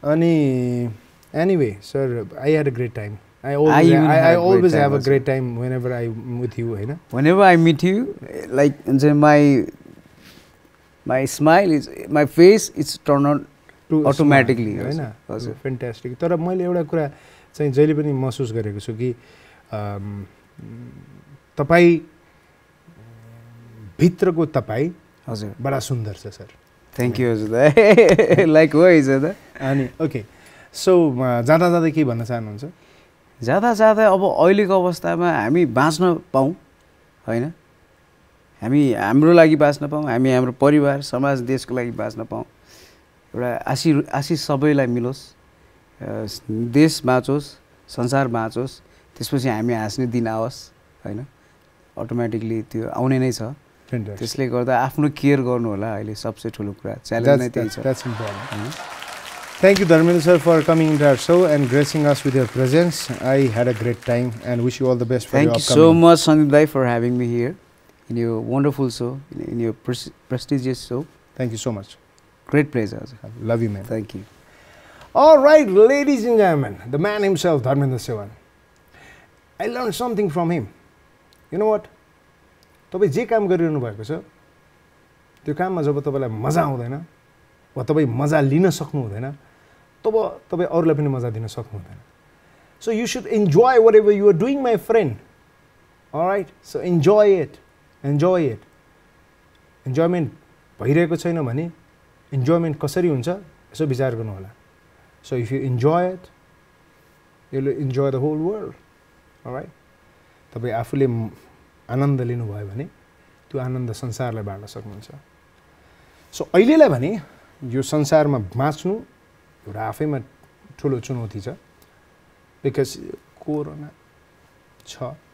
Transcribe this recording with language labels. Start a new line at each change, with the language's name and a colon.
English: अनि anyway sir I had a great time. I always have a great time whenever I'm with you, हैन? Whenever I meet you, like my smile is, my face is turned on automatically, हैन? Fantastic.
Nepali: तर मैले एउटा कुरा चाहिँ जहिले पनि महसुस गरेको छु कि तपाई भित्रको तपाई हजुर बडा सुन्दर छ सर।
English: Thank you हजुर दाइ। Likewise दाइ।
Nepali: अनि ओके सो जाँदा के भन्न चाहनुहुन्छ? जाँदा अब अहिलेको अवस्थामा हामी बाँच्न पाऊँ होइन, हामी हाम्रो लागि बाँच्न पाऊँ, हामी हाम्रो परिवार समाज देशको लागि बाँच्न पाऊँ। एउटा आशिष सबैलाई मिलोस्, देश बाँचोस्, संसार बाँचोस्, त्यसपछि हामी हाँस्ने दिन आओस् होइन। अटोमेटिकली त्यो आउने नै छ। त्यसले गर्दा आफ्नो केयर गर्नु होला अहिले सबसे ठुलो कुरा, च्यालेन्ज नै त्यही छ।
English: Thank you, Dharmendra sir, for coming into our show and gracing us with your presence. I had a great time and wish you all the best for your upcoming. Thank you so much, Sandeep Bhai, for having me here in your wonderful show, in your prestigious show. Thank you so much. Great pleasure. Love you, man. Thank you. All right, ladies and gentlemen, the man himself, Dharmendra Sevan. I learned something from him. You know what?
Nepali: तपाईँ जे काम गरिरहनु भएको छ त्यो काममा जब तपाईलाई मजा आउँदैन वा तपाईँ मजा लिन सक्नु हुँदैन तब तपाईँ अरूलाई पनि मजा दिन सक्नु हुँदैन।
English: So you should enjoy whatever you are doing, my friend. All right? So enjoy it. Enjoy it.
Nepali: Enjoyment भइरहेको छैन भने enjoyment कसरी हुन्छ यसो विचार गर्नु होला।
English: So if you enjoy it, you will enjoy the whole world. All right?
Nepali: तपाईँ आफूले आनन्द लिनुभयो भने त्यो आनन्द संसारलाई बाँड्न सक्नुहुन्छ। सो अहिलेलाई भने यो संसारमा बाँच्नु एउटा आफैमा ठुलो चुनौती छ बिकज कोरोना छ।